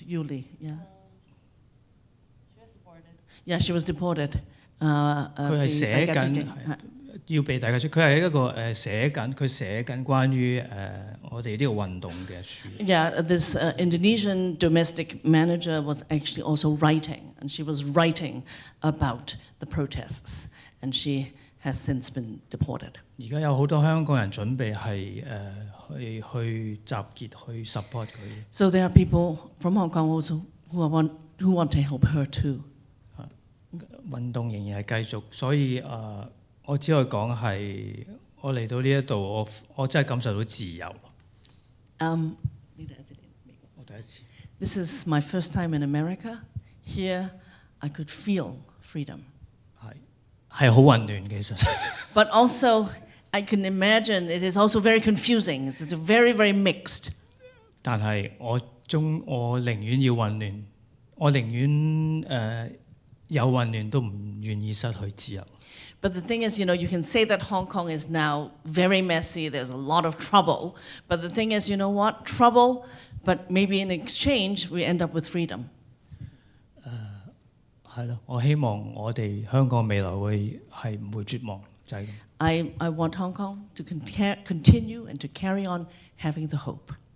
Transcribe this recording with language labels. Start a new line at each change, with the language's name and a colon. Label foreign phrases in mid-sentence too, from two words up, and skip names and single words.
English: Yuli, yeah. Yeah, she was deported.
Cantonese: 佢係寫緊，要俾大家出。佢係一個佢寫緊關於我哋呢個運動嘅書。
English: Yeah, this Indonesian domestic manager was actually also writing, and she was writing about the protests, and she has since been deported.
Cantonese: 而家有好多香港人準備係去集結去 support 佢。
English: So there are people from Hong Kong also who want to help her too.
Cantonese: 運動仍然係繼續，所以我只可以講係我嚟到呢一度，我真係感受到自由。我第一次。
English: This is my first time in America. Here, I could feel freedom.
Cantonese: 係好混亂其實。
English: But also, I can imagine it is also very confusing. It's very, very mixed.
Cantonese: 但係我寧願要混亂，我寧願有混亂都唔願意失去自由。
English: But the thing is, you can say that Hong Kong is now very messy, there's a lot of trouble. But the thing is, you know what? Trouble, but maybe in exchange, we end up with freedom.
Cantonese: 係咯，我希望我哋香港未來係唔會絕望，就係咁。
English: I want Hong Kong to continue and to carry on having the hope.